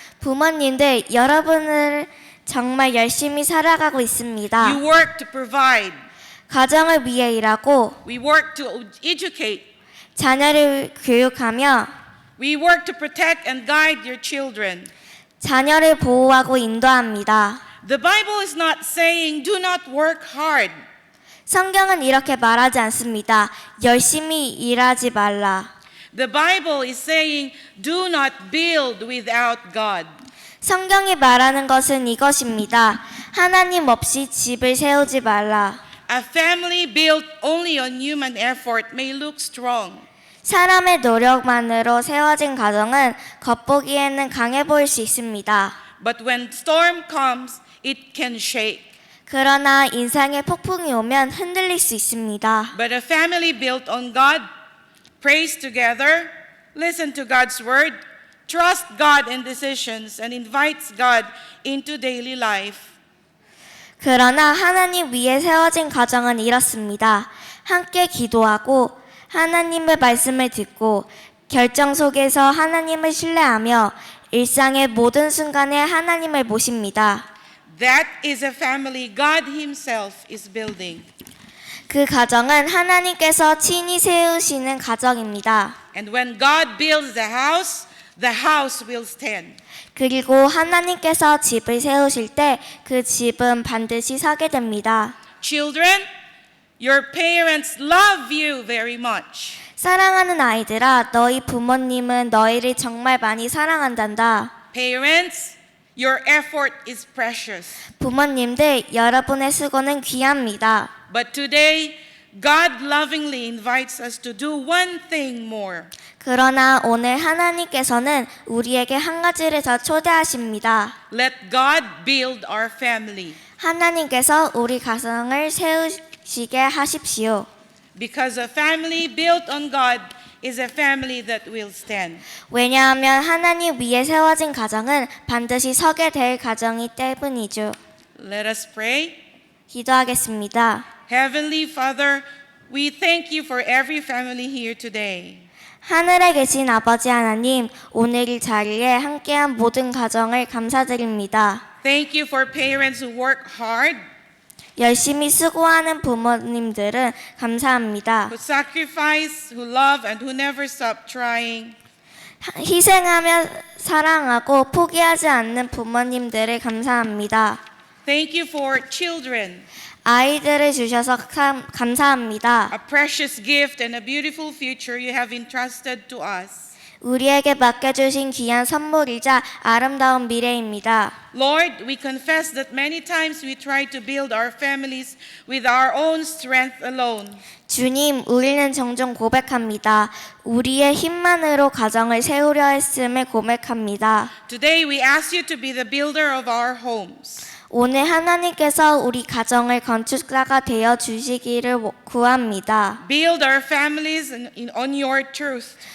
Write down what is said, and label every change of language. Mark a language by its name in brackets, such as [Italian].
[Korean] 부모님들, 여러분을 정말 열심히 살아가고 있습니다. [English] You work to provide. [Korean] 가정을 위해 일하고 [English] We work to educate. [Korean] 자녀를 교육하며 [English] We work to protect and guide your children. [Korean] 자녀를 보호하고 인도합니다. [English] The Bible is not saying do not work hard. [Korean] 성경은 이렇게 말하지 않습니다. 열심히 일하지 말라. [English] The Bible is saying do not build without God. [Korean] 성경이 말하는 것은 이것입니다. 하나님 없이 집을 세우지 말라. [English] A family built only on human effort may look strong. [Korean] 사람의 노력만으로 세워진 가정은 겉보기에는 강해 보일 수 있습니다. [English] But when storm comes, it can shake. [Korean] 그러나 인생의 폭풍이 오면 흔들릴 수 있습니다. [English] But a family built on God, prays together, listen to God's word, trust God in decisions, and invites God into daily life. [Korean] 그러나 하나님 위에 세워진 가정은 이렇습니다. 함께 기도하고 하나님의 말씀을 듣고 결정 속에서 하나님을 신뢰하며 일상의 모든 순간에 하나님을 모십니다. [English] That is a family God Himself is building. [Korean] 그 가정은 하나님께서 친히 세우시는 가정입니다. [English] And when God builds the house will stand. [Korean] 그리고 하나님께서 집을 세우실 때 그 집은 반드시 서게 됩니다. [English] Children, your parents love you very much. [Korean] 사랑하는 아이들아, 너희 부모님은 너희를 정말 많이 사랑한단다. [English] Parents, your effort is precious. [Korean] 부모님들, 여러분의 수고는 귀합니다. [English] But today, God lovingly invites us to do one thing more. [Korean] 그러나 오늘 하나님께서는 우리에게 한 가지를 더 초대하십니다. [English] Let God build our family. [Korean] 하나님께서 우리 가정을 세우시게 하십시오. [English] Because a family built on God is a family that will stand. [Korean] 왜냐하면 하나님 위에 세워진 가정은 반드시 서게 될 가정이 때문이죠. [English] Let us pray. [Korean] 기도하겠습니다. [English] Heavenly Father, we thank you for every family here today. [Korean] 하늘에 계신 아버지 하나님, 오늘 이 자리에 함께한 모든 가정을 감사드립니다. [English] Thank you for parents who work hard, [Korean] 열심히 수고하는 부모님들은 감사합니다. [English] who sacrifice, who love, and who never stop trying. [Korean] 희생하며 사랑하고 포기하지 않는 부모님들을 감사합니다. [English] Thank you for children, [Korean] 아이들을 주셔서 감사합니다. [English] a precious gift and a beautiful future you have entrusted to us. [Korean] 우리에게 맡겨주신 귀한 선물이자 아름다운 미래입니다. [English] Lord, we confess that many times we try to build our families with our own strength alone. [Korean] 주님, 우리는 종종 고백합니다. 우리의 힘만으로 가정을 세우려 했음을 고백합니다. [English] Today we ask you to be the builder of our homes. [Korean] 오늘 하나님께서 우리 가정을 건축자가 되어 주시기를 구합니다. [English] Build our families on your truth.